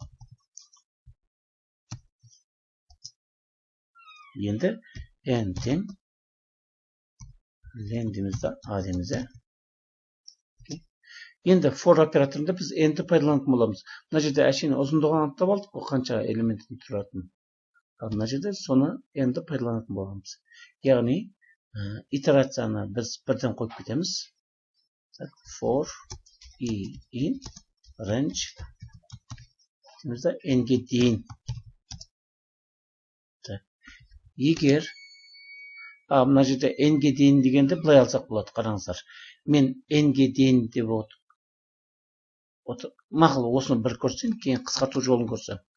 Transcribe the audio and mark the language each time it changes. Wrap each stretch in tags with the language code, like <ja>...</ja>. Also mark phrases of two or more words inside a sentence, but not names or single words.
<kk>Енді n тең len дейміз, a дейміз. Енді for операторында біз n-ді пайдаланатын боламыз. Мына жерде әшейін ұзындығын анықтап алдық, бұл қанша элементтен тұратын. Мына жерде соны n-ді пайдаланатын боламыз. Яғни итерацияны біз бірден қойып кетеміз.</kk> <en>For i in range</en> <kk>дейміз, n-ге дейін. Егер мына жерде n-ге дейін дегенде былай алсақ болады, қараңыздар. Мен n-ге дейін деп мақұл, осыны бір көрсем, кейін қысқарту жолын көрсем.</kk>